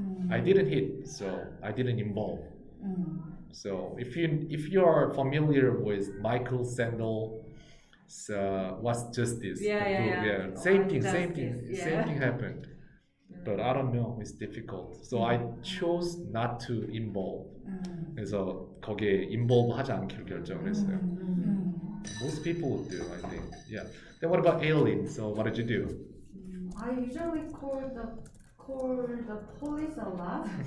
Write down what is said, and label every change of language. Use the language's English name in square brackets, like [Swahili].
[English] I didn't hit, so I didn't involve. So if you are familiar with Michael Sandel, what's justice? Same thing happened. But I don't know, it's difficult. So I chose not to involve. [Korean] 그래서 거기에 involve 하지 않기로 결정을 했어요. [English] Most people would do, I think. Yeah. Then what about alien? So what did you do? I usually call the police a lot.